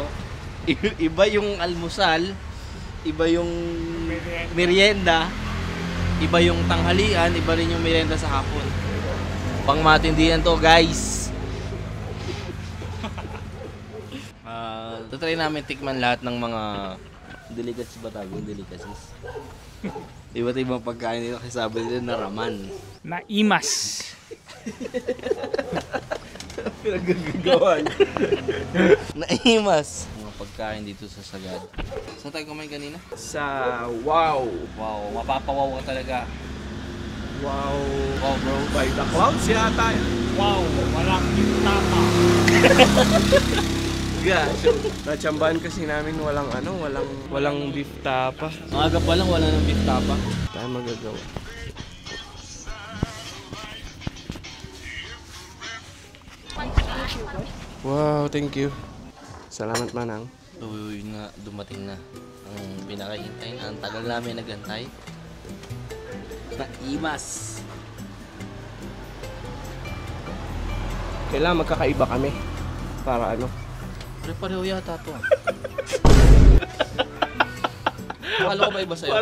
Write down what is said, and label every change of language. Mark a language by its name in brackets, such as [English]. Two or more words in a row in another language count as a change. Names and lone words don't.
[Filipino] Iba yung almusal, iba yung merienda, iba yung tanghalian, iba rin yung merienda sa hapon. Pang matindihan to, guys. Tatry namin tikman lahat ng mga delicacies ba tawag? Delicacies. Iba't ibang pagkain dito kasi sabi nila na raman. [Iloko] Na imas. [Filipino] Pinagagagawan. [Iloko] Naimas. [Filipino] Mga pagkain dito sa Sagad. Saan tayo kumain kanina? Sa wow. Wow, mapapawaw ka talaga. Wow. [English] Wow, bro. By the clouds yata. [Filipino] Wow, walang tama. Gosh. Natsambahan kasi namin walang beef tapa. Ang aga pa lang wala nang beef tapa. Tayo magagawa. [English] Wow, thank you. [Filipino] Salamat manang. Uy, nga, dumating na. Ang pinakahintay na. Ang tagal namin nagantay. [Iloko] Naimas. [Filipino] Kailangan magkakaiba kami. Para ano? Pareho yata to. Akala ko ba iba sa'yo?